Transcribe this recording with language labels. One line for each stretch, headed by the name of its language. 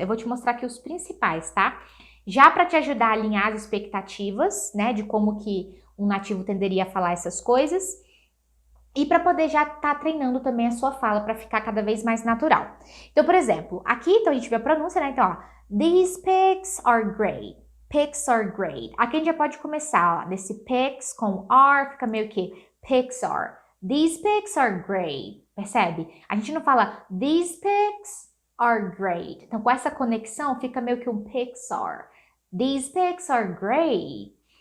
Portuguese: Eu vou te mostrar aqui os principais, tá? Já para te ajudar a alinhar as expectativas, né? De como que um nativo tenderia a falar essas coisas. E para poder já estar treinando também a sua fala para ficar cada vez mais natural. Então, por exemplo, aqui então a gente vê a pronúncia, né? Então, ó,
English: these pics are great. Pics are great.
Portuguese: Aqui a gente já pode começar, ó, desse pics com are, fica meio que pics are.
English: These pics are great.
Portuguese: Percebe? A gente não fala
English: these pics are great.
Portuguese: Então, com essa conexão, fica meio que um pics are.
English: These pics are great.